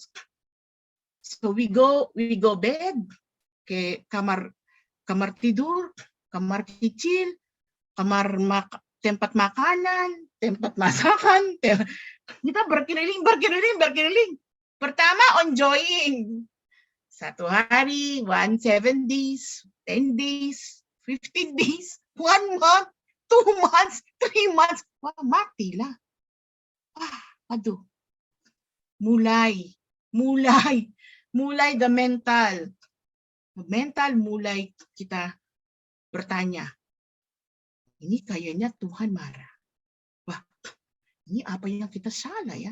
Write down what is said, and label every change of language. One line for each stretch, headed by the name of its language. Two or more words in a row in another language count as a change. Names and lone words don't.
English: So we go bed,
Indonesian: ke kamar tidur, kamar kecil, tempat makanan, tempat masakan. Kita berkeliling. Pertama enjoying.
English: 1 hari, 7 days, 10 days, 15 days, 1 month, 2 months, 3 months.
Indonesian: Wah, mati lah. Aduh.
English: Mulai the mental.
Indonesian: Mulai kita bertanya. Ini kayaknya Tuhan marah. Wah, ini apa yang kita salah ya?